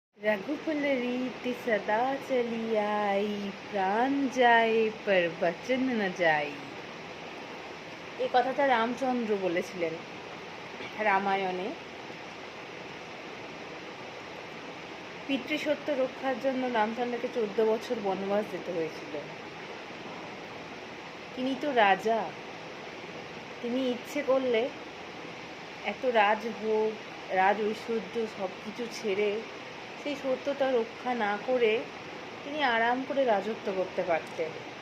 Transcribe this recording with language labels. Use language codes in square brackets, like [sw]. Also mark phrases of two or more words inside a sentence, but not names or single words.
[awa] रघुकुल रीत सदा चली आई, प्राण जाए पर बचन न যাই। [bn] এই কথাটা রামচন্দ্র বলেছিলেন রামায়ণে। পিতৃসত্য রক্ষার জন্য রামচন্দ্রকে 14 বছর বনবাস যেতে হয়েছিল। তিনি তো রাজা, তিনি ইচ্ছে করলে এত রাজভোগ রাজ ঐশ্বর্য সব কিছু ছেড়ে সেই সত্যতা রক্ষা না করে তিনি আরাম করে রাজত্ব করতে পারতেন।